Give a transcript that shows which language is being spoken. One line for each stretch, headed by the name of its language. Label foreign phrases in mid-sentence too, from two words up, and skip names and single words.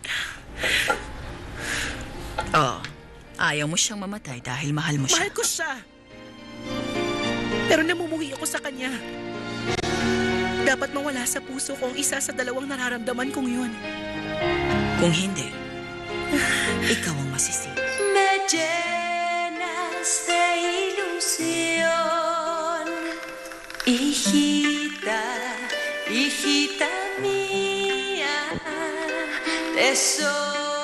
Filipino: Oh, ayaw mo siyang mamatay dahil mahal mo siya. Mahal ko siya. Pero namumuhi ako sa kanya. Dapat mawala sa puso ko ang isa sa dalawang nararamdaman kong yun. Kung hindi, ikaw ang masisi.
Spanish: Me llenas de ilusión, hijita, hijita mía, tesoro.